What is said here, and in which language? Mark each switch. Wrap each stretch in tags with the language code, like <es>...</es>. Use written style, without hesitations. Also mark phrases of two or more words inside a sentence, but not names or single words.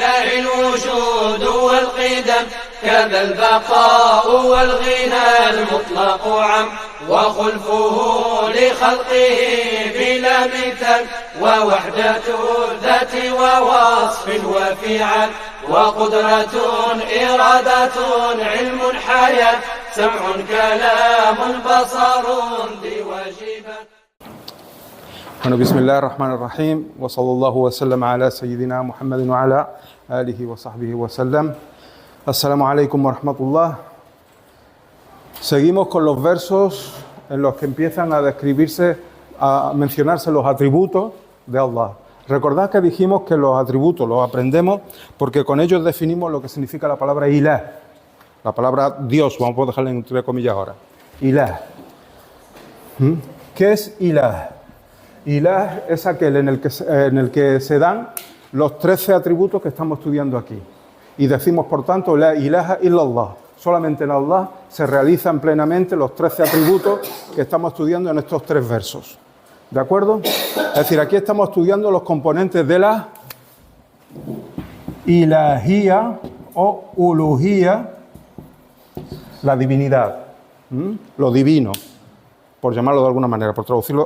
<ar>الوجود والقدم، كذا البقاء والغنى المطلق عم، وخلفه لخلقه بلا مثال، ووحدة الذات ووصف وفعل، وقدرة إرادة علم حياة، سمع كلام بصر ذي واجبات. Bueno, بسم الله الرحمن الرحيم وصلى الله وسلم على سيدنا محمد وعلى آله وصحبه وسلم. السلام عليكم ورحمة الله.</ar> <es>Seguimos con los versos en los que empiezan a describirse, a mencionarse los atributos de Allah. Recordad que dijimos que los atributos los aprendemos porque con ellos definimos lo que significa la palabra ilah, la palabra Dios, vamos a dejarla entre comillas ahora. Ilah. ¿Qué es ilah? Ilah es aquel en el que se dan los 13 atributos que estamos estudiando aquí. Y decimos, por tanto,</es> <ar>لا إله إلا الله.</ar> <es>Solamente en Allah se realizan plenamente los 13 atributos que estamos estudiando en estos 3 versos. ¿De acuerdo? Es decir, aquí estamos estudiando los componentes de la ilahía o uluhía, la divinidad, lo divino, por llamarlo de alguna manera, por traducirlo.</es>